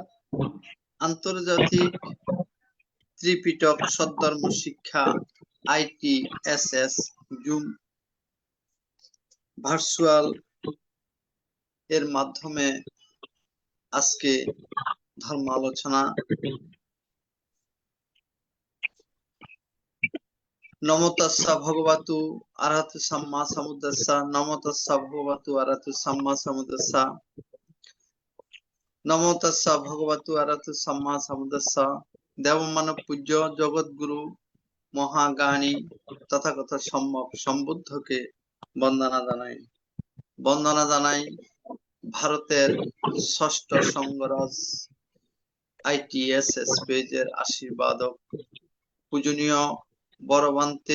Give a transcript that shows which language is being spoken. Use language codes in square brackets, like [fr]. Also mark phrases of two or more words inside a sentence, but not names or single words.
[bn] আন্তর্জাতিক ত্রিপিটক সদ্ধর্ম শিক্ষা ITSS [en] Zoom virtual [bn] এর মাধ্যমে আজকে ধর্ম আলোচনা। [pi] নমো তাস্সা ভগবতু আরহাতু সাম্মা সাম্বুদ্দাস্সা। নমো তাস্সা ভগবতু আরহাতু সাম্মা সাম্বুদ্দাস্সা। নমো তাস্সা ভগবতু আরহাতু সাম্মা সাম্বুদ্দাস্সা। [bn] দেবমানব পূজ্য জগৎগুরু মহাজ্ঞানী তথাগত সম্যক সম্বুদ্ধকে বন্দনা জানাই ভারতের ষষ্ঠ সংঘরাজ ITSS পেজের আশীর্বাদক পূজনীয় বড়বান্তে।